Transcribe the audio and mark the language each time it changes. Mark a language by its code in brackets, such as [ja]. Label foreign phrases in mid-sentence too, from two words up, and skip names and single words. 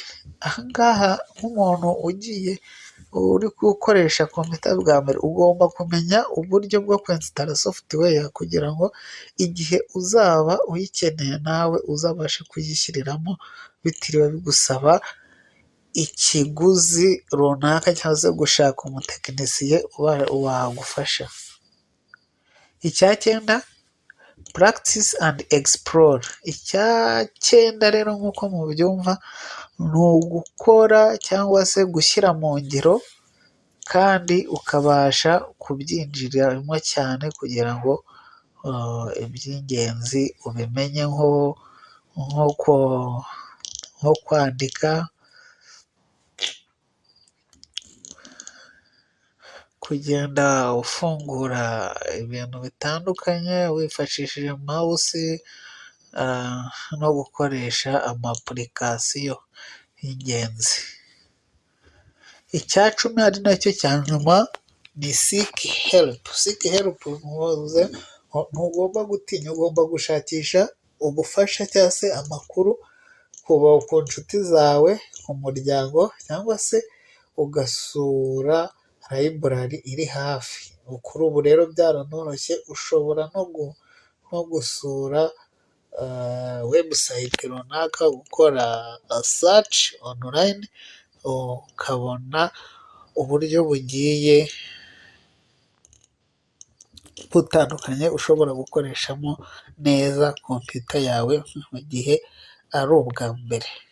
[rw] Aha ngaha nk'umuntu uri gukoresha kompiyuta bwa mbere, ugomba kumenya uburyo bwo kwensitara software kugira ngo igihe uzaba uyikeneye nawe uzabashe kuyishyiriramo bitiriwe bigusaba ikiguzi runaka cyangwa se gushaka umutekinisiye wagufasha. 9, [en] practice and explore. [rw] 9 rero nk'uko mubyumva ni ugukora cyangwa se gushyira mu ngiro kandi ukabasha kubyinjiramo cyane kugira ngo iby'ingenzi ubimenye nko kwandika, kugenda ufungura ibintu bitandukanye wifashishije mouse no gukoresha amapurikasiyo y'ingenzi. 10 ari nacyo cya nyuma ni [en] seek help. Seek help [rw] ntugomba gutinya, ugomba gushakisha ubufasha cyangwa se amakuru ku nshuti zawe, ku muryango, cyangwa se ugasura library iri hafi. Kuri ubu rero byaranoroshye, ushobora no gusura website runaka, gukora [en] search online [rw] ukabona uburyo bugiye butandukanye ushobora gukoreshamo neza kompiyuta yawe mu gihe ari ubwa mbere.